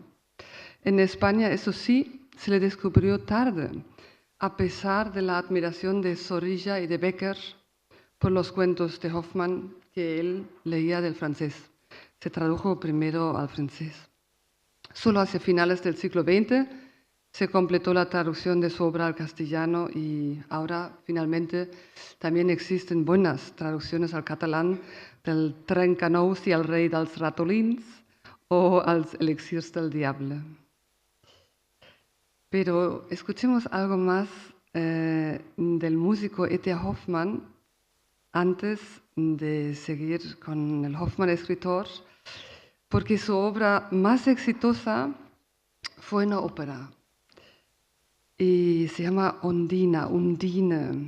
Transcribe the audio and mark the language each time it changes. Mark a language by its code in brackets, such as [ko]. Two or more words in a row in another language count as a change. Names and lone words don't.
[es] En España, eso sí, se le descubrió tarde, a pesar de la admiración de Zorrilla y de Becker por los cuentos de Hoffmann que él leía del francés. Se tradujo primero al francés. Solo hacia finales del siglo XX se completó la traducción de su obra al castellano y ahora finalmente también existen buenas traducciones al catalán del Trencanous y el rei dels ratolins o als elixirs del diable. Pero escuchemos algo más del músico E.T. Hoffmann antes de seguir con el Hoffmann escritor, porque su obra más exitosa fue una ópera y se llama Undine.